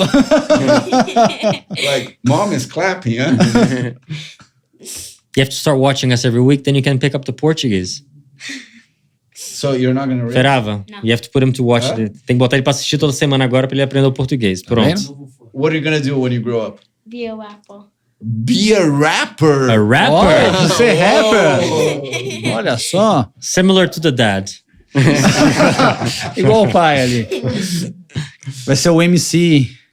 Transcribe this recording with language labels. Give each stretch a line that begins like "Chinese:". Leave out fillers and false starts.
English: Like, mom is clapping, huh? You have to start watching us every week, then you can pick up the Portuguese. So you're not gonna race? Ferava,
Portuguese: Não.
English: you have to put him to watch. Hã?
Portuguese: Tem que botar ele pra assistir toda semana agora pra ele aprender o português. Pronto. vendo?
English: What are you gonna do when you grow up? Be a rapper. Be a rapper! A rapper?
Portuguese: Oh, você é rapper? Olha só.
English: Similar to the dad.
Portuguese: Igual o pai ali. Vai ser o MC.